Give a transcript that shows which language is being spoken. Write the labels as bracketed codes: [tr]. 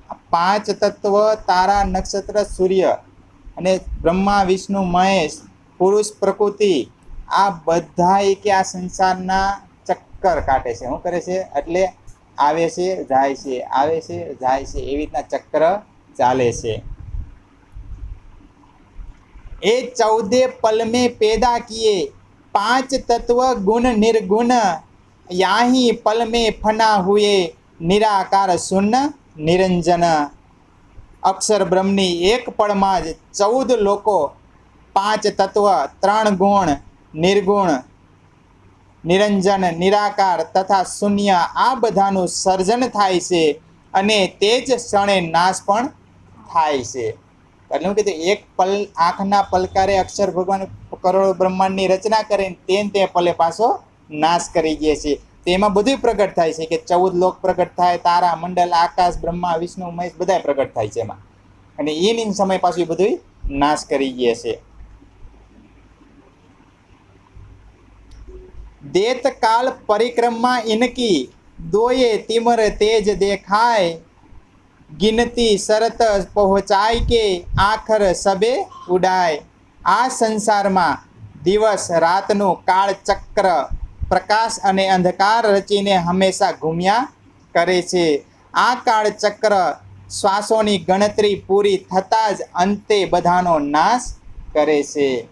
[gu] પાંચ તત્વ તારા, નક્ષત્ર, સૂર્ય અને બ્રહ્મા, વિષ્ણુ, મહેશ, પુરુષ પ્રકૃતિ આ બધા કે આ સંસારના ચક્કર કાઢે છે. શું કરે છે? એટલે આવે છે, જાય છે, આવે છે, જાય છે, એવી રીતના ચક્ર ચાલે છે. [hi] એ 14 पल में पैदा किए, पांच तत्व गुण निर्गुण, याही पल में फना हुए, निराकार शून्य निरंजन. [gu] અક્ષર બ્રહ્મની એક પળમાં જ 14 લોકો, 5 તત્વ, 3 ગુણ, નિર્ગુણ, નિરંજન, નિરાકાર તથા શૂન્ય આ બધાનું સર્જન થાય છે અને તે જ ક્ષણે નાશ પણ થાય છે. એટલે હું કીધું, એક પલ, આંખના પલકારે અક્ષર ભગવાન કરોડો બ્રહ્માંડની રચના કરીને તે પલે પાછો નાશ કરી દે છે. તેમાં બધું પ્રગટ થાય છે કે 14 લોક પ્રગટ થાય, તારા મંડળ, આકાશ, બ્રહ્મા, વિષ્ણુ, મહેશ બધા પ્રગટ થાય છે એમાં. અને એની સમય પાછું બધું નાશ કરી દે છે. [hi] देत काल परिक्रमा इनकी, दोये तिमर तेज देखाय, गिनती शरत पहुँचाय के आखर सबे उड़ाय. [gu] આ સંસારમાં દિવસ રાતનું કાળ ચક્ર પ્રકાશ અને અંધકાર રચીને હંમેશા ઘૂમ્યા કરે છે. આ કાળ ચક્ર શ્વાસોની ગણતરી પૂરી થતાં જ અંતે બધાનો નાશ કરે છે.